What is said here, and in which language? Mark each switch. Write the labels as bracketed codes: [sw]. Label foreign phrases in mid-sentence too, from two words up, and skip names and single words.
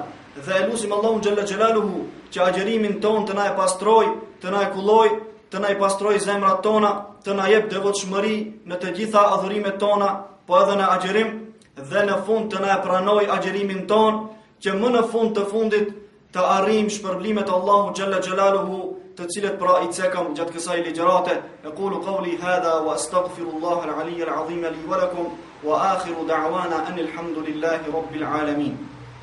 [sq] Dhe elusim Allahu [ar] جل جلاله [sq] që agjerimin ton të na e pastroj, të na e kulloj, të na i pastroj zemrat tona, të na jep devotshmëri në të gjitha adhurimet tona, po edhe në agjerim, dhe në fund të na e pranoj agjerimin ton, që më në fund të fundit të arrijm shpërblimet Allahu [ar] جل جلاله, [sq] të cilët pra i cekam gjatë kësaj ligjërate. [ar] أقول قولي هذا وأستغفر الله العلي العظيم لي ولكم وآخر دعوانا أن الحمد لله رب العالمين.